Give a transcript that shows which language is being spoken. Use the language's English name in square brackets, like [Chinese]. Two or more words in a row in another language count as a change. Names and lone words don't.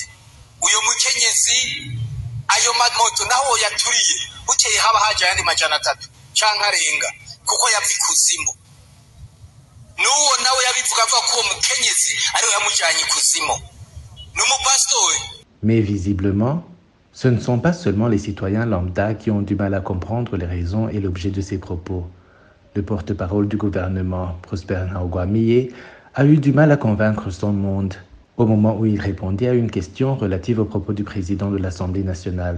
[Rundi] Uyo mukenyezi ayo mamoto naho yaturiye bukeye haba haje yandi 300 canka arenga kuko yavikuzimu. Nuwo nawe yabivuga ko mukenyezi ariwe yamujanye ikuzimu. N'umupastori. [French] Mais visiblement, ce ne sont pas seulement les citoyens lambda qui ont du mal à comprendre les raisons et l'objet de ces propos. Le porte-parole du gouvernement, Prosper Ntagwamiye, a eu du mal à convaincre son monde au moment où il répondait à une question relative aux propos du président de l'Assemblée nationale.